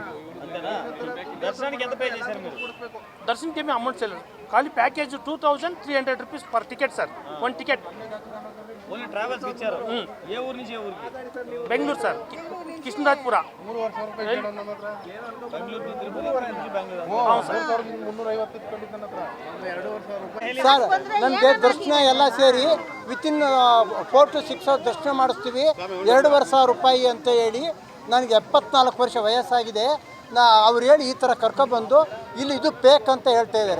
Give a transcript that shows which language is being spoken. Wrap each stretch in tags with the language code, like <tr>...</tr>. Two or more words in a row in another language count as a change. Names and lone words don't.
<te>అంతేనా? దర్శనానికి ఎంత పే చేశారు మీరు? దర్శనంకి ఏమీ అమౌంట్ చేయలేదు, ఖాళీ ప్యాకేజ్ 2300</te> <en>rupees per ticket sir,</en> <te>1 టికెట్. ఓన్లీ ట్రావెల్స్కి ఇచ్చారు. ఏ ఊరు నుంచి ఏ ఊరికి? బెంగళూరు సార్, కృష్ణరాజపుర. బెంగళూరు నుంచి తిరుపతి నుంచి బెంగళూరు.</te> <kn>ಸರ್, ನಮಗೆ ದರ್ಶನ ಎಲ್ಲ ಸೇರಿ</kn> <en>within 4 to 6 hour</en> <kn>ದರ್ಶನ ಮಾಡಿಸ್ತೀವಿ. 2,500 ರೂಪಾಯಿ ಅಂತ ಹೇಳಿ ನನಗೆ 74 ವರ್ಷ ವಯಸ್ಸಾಗಿದೆ. ಅವ್ರು ಹೇಳಿ ಈ ಥರ ಕರ್ಕೊಬಂದು ಇಲ್ಲಿ ಇದು ಪೇಕ್ ಅಂತ ಹೇಳ್ತಾ ಇದ್ದಾರೆ.</kn>